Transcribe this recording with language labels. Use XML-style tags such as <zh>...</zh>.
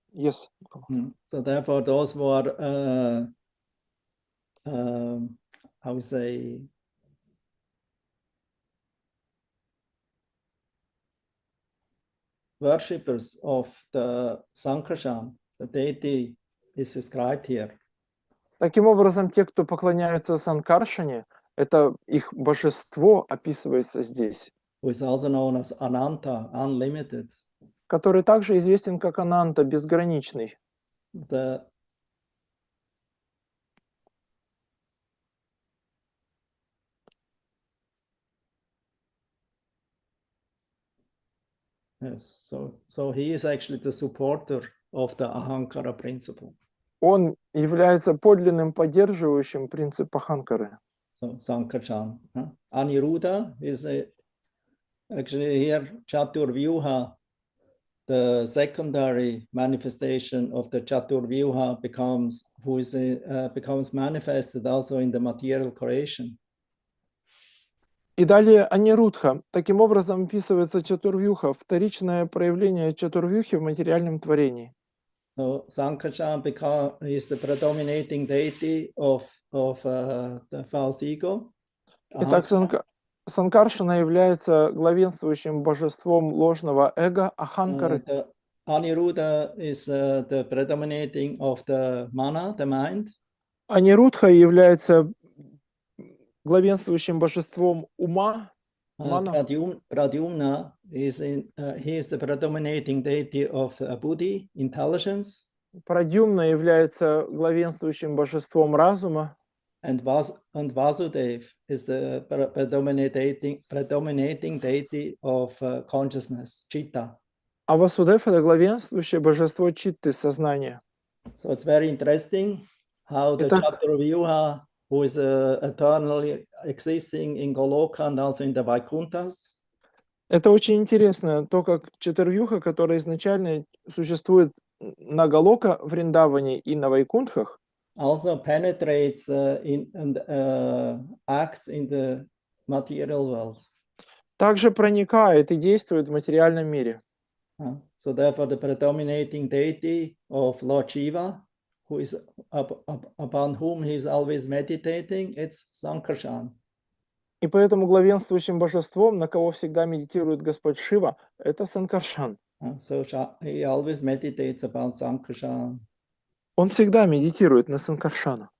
<en>Yes. So therefore, those who are, I would say, worshippers of the Sankarshan, the deity is described here.</en> <ru>Таким образом, те, кто поклоняются Санкаршане, это их божество описывается здесь,</ru> <en>Who is also known as Ananta, unlimited.</en> <ru>который также известен как Ананта, безграничный.</ru> <en>Yes, so he is actually the supporter of the Ahankara principle.</en> <ru>Он является подлинным поддерживающим принцип Аханкары.</ru> <en>So Sankarshan. Aniruddha is actually here Chaturvyuha, the secondary manifestation of the Chaturvyuha becomes manifested also in the material creation.</en> <ru>И далее Анирудха. Таким образом описывается Чатурвьюха, вторичное проявление Чатурвьюхи в материальном творении.</ru> <en>So Sankarshan is the predominating deity of the false ego.</en> <ru>Итак, Санкаршана является главенствующим божеством ложного эго Аханкары.</ru> <en>Aniruddha is the predominating of the mana, the mind.</en> <ru>Анирудха является главенствующим божеством ума.</ru> <en>Pradyumna he is the predominating deity of buddhi, intelligence.</en> <ru>Прадьюмна является главенствующим божеством разума.</ru> <en>And Vasudev is the predominating deity of consciousness, chitta.</en> <ru>А Васудев – это главенствующее божество читты, сознания.</ru> <en>So it's very interesting how the Chaturvyuha, who is eternally existing in Goloka and also in the Vaikunthas.</en> <ru>Это очень интересно, то, как Чатурвьюха, которая изначально существует на Галока, Вриндаване и на Вайкунтхах,</ru> <en>also penetrates and acts in the material world.</en> <ru>Также проникает и действует в материальном мире.</ru> <en>So therefore the predominating deity of Lord Shiva, who is upon whom he is always meditating, it's Sankarshan.</en> <ru>И поэтому главенствующим божеством, на кого всегда медитирует Господь Шива, это Санкаршан.</ru> <en>So he always meditates upon Sankarshan.</en> <ru>Он всегда медитирует на Санкаршана.</ru>